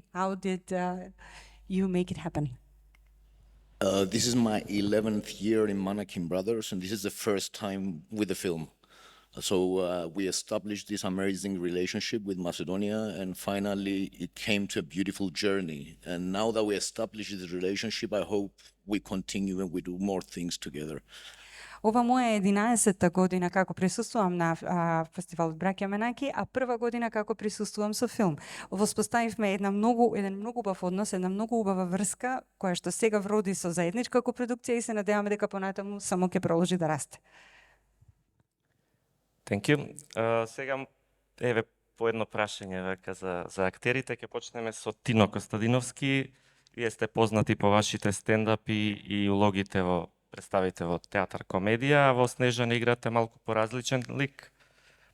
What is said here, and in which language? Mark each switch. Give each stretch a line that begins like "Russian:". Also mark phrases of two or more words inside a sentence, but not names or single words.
English: How did you make it happen? This is my 11th year in Manaki Brothers, and this is the first time with the film. So we established this amazing relationship with Macedonia, and finally it came to a beautiful journey. And now that we established this relationship, I hope we continue and we do more things together.
Macedonian: Ова моја 11-та година како присуствувам на фестивалот Браќа Манаки, а прва година како присуствувам со филм. Воспоставивме еден многу убав однос, една многу убава врска, која што сега вроди со заедничка копродукција и се надеваме дека понатаму само ќе продолжи да расте.
English: Thank you.
Macedonian: Сега, еве, по едно прашање века за актерите. Ќе почнеме со Тино Костадиновски. Вие сте познати по вашите стендапи и улогите представите во театар комедија, а во Снежана играте малку поразличен лик.